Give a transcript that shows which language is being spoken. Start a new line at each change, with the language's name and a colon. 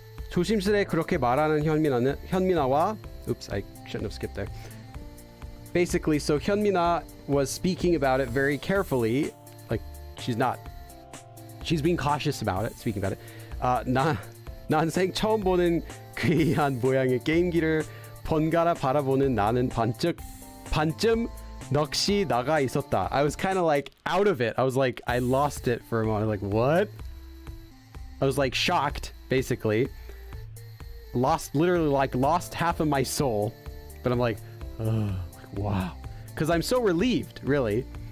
Korean: 조심스레 그렇게 말하는 현민아와
English: oops, I shouldn't have skipped there. Basically, so 현민아 was speaking about it very carefully. Like she's being cautious about it, speaking about it.
Korean: 난생 처음 보는 괴이한 모양의 게임기를 번갈아 바라보는 나는 반쯤 넋이 나가 있었다.
English: I was kind of like out of it. I was like, I lost it for a moment. Like, what? I was like shocked, basically. Literally lost half of my soul. But I'm like, wow. Because I'm so relieved, really.